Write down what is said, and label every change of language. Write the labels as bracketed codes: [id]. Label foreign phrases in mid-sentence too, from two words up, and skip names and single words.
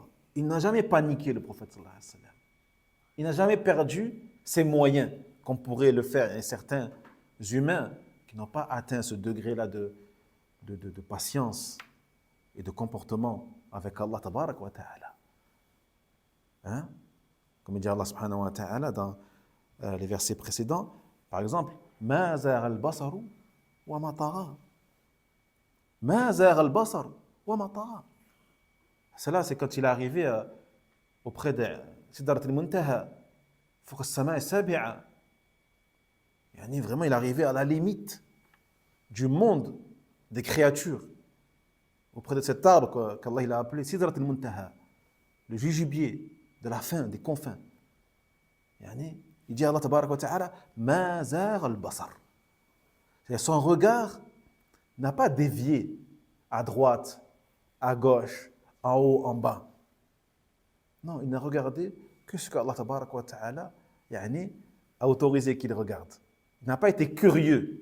[fr] Il n'a jamais paniqué, le prophète [ar] صلى الله عليه وسلم. [fr] Il n'a jamais perdu ses moyens, comme pourraient le faire certains humains qui n'ont pas atteint ce degré-là de patience et de comportement avec [ar] الله تبارك وتعالى. [fr] Hein? Comme dit [ar] الله سبحانه وتعالى [fr] dans les versets précédents, par exemple, [ar] ما زاغ البصر وما طغى. ما زاغ البصر وما طغى. [fr] Cela, c'est quand il est arrivé auprès de Sidrat al-Muntaha, [ar] فوق السماء السابعة. [fr] Yani vraiment, il est arrivé à la limite du monde des créatures, auprès de cet arbre qu'Allah il a appelé Sidrat al-Muntaha, le jujubier de la fin, des confins. Yani, il dit à [ar] الله تبارك وتعالى ما زاغ البصر. [fr] Son regard n'a pas dévié à droite, à gauche, en haut, en bas. Non, il n'a regardé que ce que [ar] الله تبارك وتعالى يعني, [fr] a autorisé qu'il regarde. Il n'a pas été curieux.